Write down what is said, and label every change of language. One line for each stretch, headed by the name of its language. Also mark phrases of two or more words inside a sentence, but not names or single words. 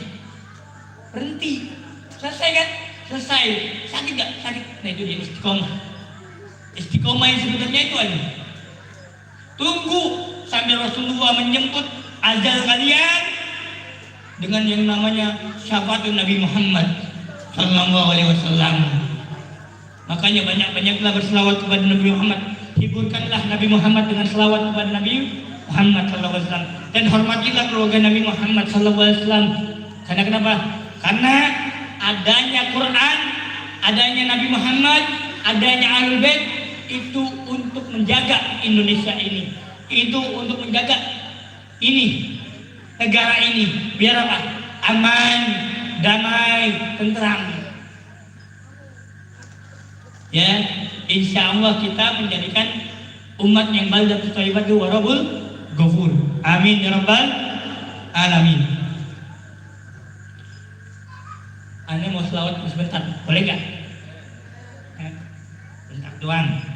Indonesian: Berhenti. Selesai kan? Selesai. Sakit nggak? Sakit. Nah itu dia istiqomah. Istiqomah yang sebenarnya itu aja. Tunggu sambil Rasulullah menjemput ajal kalian dengan yang namanya syafaat Nabi Muhammad
Arabic: صلى الله عليه وسلم.
Indonesian: Makanya banyak-banyaklah berselawat kepada Nabi Muhammad. Hiburkanlah Nabi Muhammad dengan selawat kepada Nabi Muhammad
Arabic: صلى الله عليه وسلم,
Indonesian: dan hormatilah keluarga Nabi Muhammad
Arabic: صلى الله عليه وسلم.
Indonesian: Karena kenapa? Karena adanya Quran, adanya Nabi Muhammad, adanya Ahlul Bait itu untuk menjaga Indonesia ini, itu untuk menjaga ini, negara ini, biar apa? Aman, damai, tentram. Ya,
Arabic: إن شاء الله
Indonesian: kita menjadikan umat yang
Arabic: بلدة طيبة ورب غفور. آمين يا رب العالمين.
Indonesian: Anda mau selawat sebentar, boleh gak? Bentar doang.